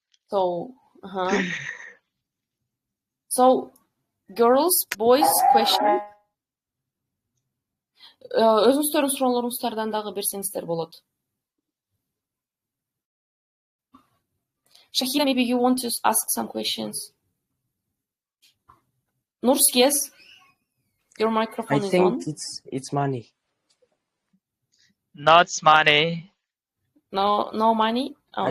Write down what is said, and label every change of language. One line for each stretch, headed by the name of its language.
English: So, So, girls, boys, question.
Kyrgyz: Өзүңүздөрдүн суроолоруңуздардан дагы берсеңиздер болот.
English: Shahira, maybe you want to ask some questions. Nurs, yes? Your microphone is on. I think it's money. Not money. No money? Okay.